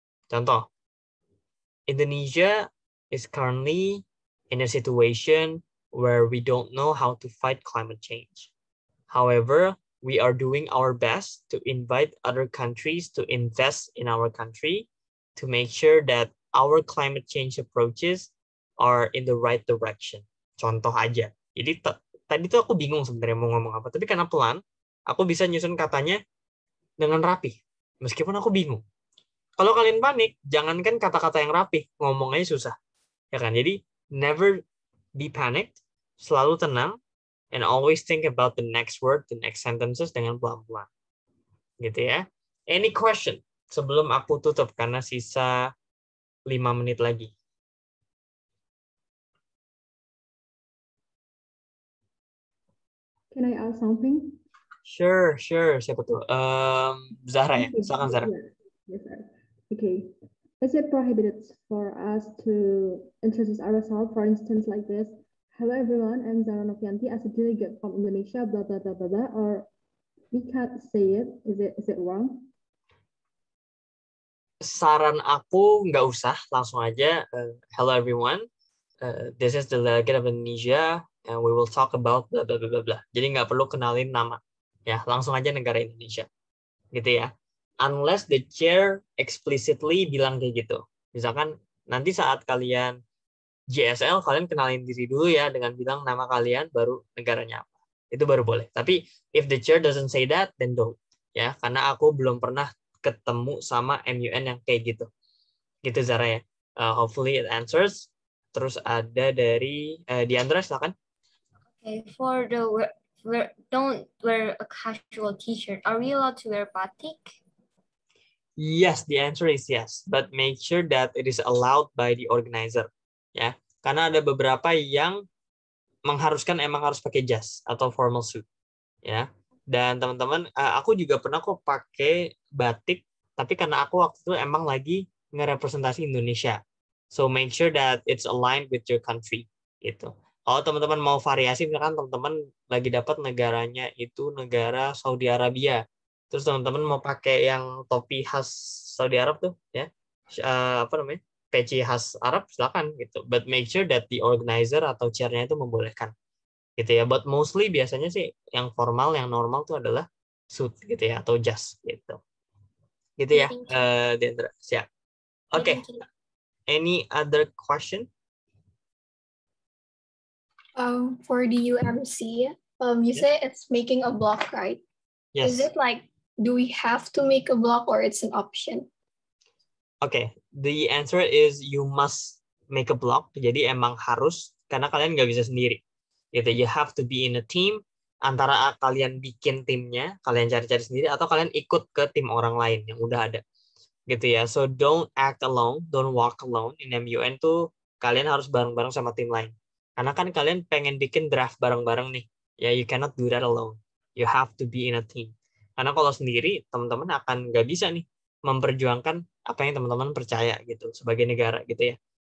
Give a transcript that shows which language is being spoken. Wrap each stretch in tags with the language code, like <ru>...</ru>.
<en>Contoh, Indonesia is currently in a situation where we don't know how to fight climate change. However, we are doing our best to invite other countries to invest in our country to make sure that our climate change approaches are in the right direction.</en> <id>Contoh aja. Jadi tadi tuh aku bingung sebenarnya mau ngomong apa, tapi karena pelan, aku bisa nyusun katanya dengan rapi, meskipun aku bingung. Kalau kalian panik, jangankan kata-kata yang rapi, ngomongnya susah, ya kan?</id> <en>Jadi never be panicked,</en> <id>selalu tenang,</id> <en>and always think about the next word, the next sentences</en> <id>dengan pelan-pelan, gitu ya.</id> <en>Any question</en> <id>sebelum aku tutup karena sisa 5 menit lagi?</id> <en>Can I ask something?</en> <id>Sure. Siapa tuh? Zahra ya? Silakan Zahra.</id> <en>Yes, sir. Okay. Is it prohibited for us to introduce ourselves, for instance, like this? Hello everyone, I'm Zahra Novianti as a delegate from Indonesia, blah, blah, blah, blah, blah, or we can't say it. Is it wrong?</en> <id>Saran aku nggak usah, langsung aja.</id> <en>Hello everyone, this is the delegate of Indonesia, and we will talk about blah, blah, blah, blah, blah.</en> <id>Jadi nggak perlu kenalin nama. Ya, langsung aja negara Indonesia. Gitu ya.</id> <en>Unless the chair explicitly</en> <id>bilang kayak gitu. Misalkan nanti saat kalian JSL, kalian kenalin diri dulu ya dengan bilang nama kalian, baru negaranya apa. Itu baru boleh.</id> <en>Tapi if the chair doesn't say that, then don't.</en> <id>Ya, karena aku belum pernah ketemu sama MUN yang kayak gitu. Gitu Zara ya.</id> <en>Hopefully it answers.</en> <id>Terus ada dari Diandra, silakan.</id> <en>Okay, for the don't wear a casual t-shirt. Are we allowed to wear batik? Yes, the answer is yes. But make sure that it is allowed by the organizer.</en> <id>Ya, karena ada beberapa yang mengharuskan emang harus pakai jas atau formal suit. Ya, dan teman-teman, aku juga pernah kok pakai batik Tapi karena aku waktu itu emang lagi ngerepresentasi Indonesia.</id> <en>So make sure that it's aligned with your country.</en> <id>Gitu. Kalau teman-teman mau variasi, misalkan teman-teman lagi dapat negaranya itu negara Saudi Arabia. Terus teman-teman mau pakai yang topi khas Saudi Arab tuh, ya, apa namanya, peci khas Arab, silakan gitu.</id> <en>But make sure that the organizer</en> <id>atau chairnya itu membolehkan, gitu ya.</id> <en>But mostly</en> <id>biasanya sih yang formal, yang normal tuh adalah suit gitu ya, atau jas gitu. Gitu ya,</id> <en>Thank you.</en> <id>Dendra. Siap.</id> <en>Yeah,</en> <id>Oke.</id> <en>thank you. Any other question? For the UMC, you Yes. say it's making a block, right? Yes. Is it like, do we have to make a block or it's an option? Okay, the answer is you must make a block.</en> <id>Jadi emang harus, karena kalian nggak bisa sendiri. Gitu,</id> <en>you have to be in a team.</en> <id>Antara kalian bikin timnya, kalian cari-cari sendiri, atau kalian ikut ke tim orang lain yang udah ada. Gitu ya.</id> <en>So don't act alone, don't walk alone. In MUN</en> <id>tuh kalian harus bareng-bareng sama tim lain. Karena kan kalian pengen bikin draft bareng-bareng nih. Ya,</id> <en>you cannot do that alone. You have to be in a team.</en> <id>Karena kalau sendiri, teman-teman akan nggak bisa nih memperjuangkan apa yang teman-teman percaya gitu sebagai negara gitu ya.</id>